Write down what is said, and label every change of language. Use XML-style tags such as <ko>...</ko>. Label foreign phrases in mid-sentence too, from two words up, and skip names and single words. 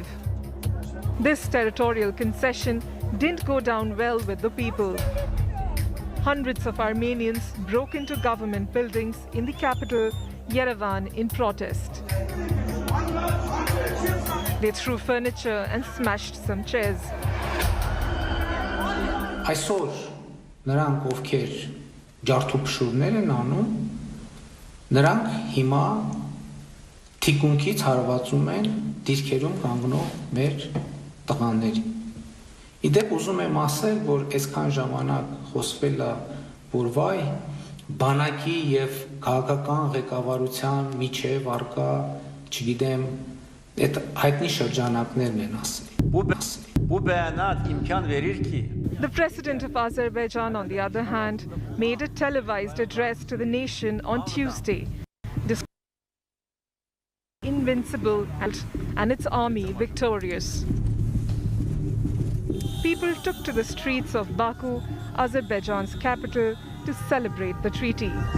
<en>This territorial concession didn't go down well with the people. Hundreds of Armenians broke into government buildings in the capital, Yerevan, in protest. They threw furniture and smashed some chairs.</en> <hy>Այսօր նրանք ովքեր ջարդուփշուրներ են անում, նրանք հիմա թիկունքից հարվածում են դիրքերում կանգնող մեր տղաներին։ Իդեպ ուզում եմ ասել, որ այսքան ժամանակ խոսվել է, որ վայ բանակի եւ քաղաքական ղեկավարության միջև արկա, չգիտեմ, այդ հայտնի շրջանակներն են ասել։</hy> <az>Bu beyanat imkan verir ki</az> <en>The president of Azerbaijan, on the other hand, made a televised address to the nation on Tuesday, describing invincible and its army victorious. People took to the streets of Baku, Azerbaijan's capital, to celebrate the treaty.</en>